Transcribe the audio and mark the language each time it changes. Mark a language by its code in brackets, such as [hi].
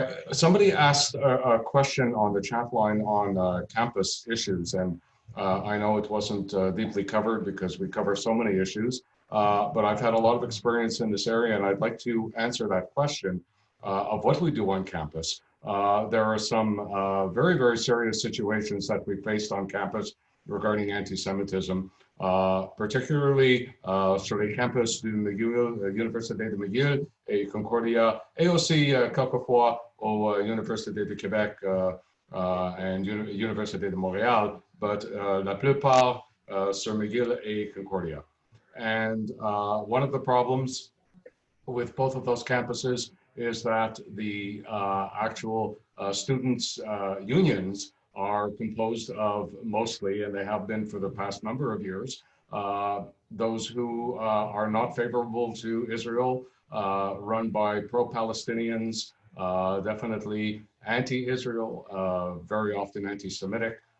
[en] Somebody asked a question on the chat line on campus issues, and I know it wasn't deeply covered because we cover so many issues, but I've had a lot of experience in this area, and I'd like to answer that question of what we do on campus. There are some very, very serious situations that we faced on campus regarding anti-Semitism. particularly [fr] sur les campus du McGill, Université de McGill et Concordia, et aussi quelquefois aux Universités de Québec and Université de Montréal, [en] but [fr] la plupart sur McGill et Concordia. [en] And one of the problems with both of those campuses is that the actual students' unions are composed of mostly, and they have been for the past number of years, those who are not favorable to Israel, run by pro-Palestinians, definitely anti-Israel, very often anti-Semitic.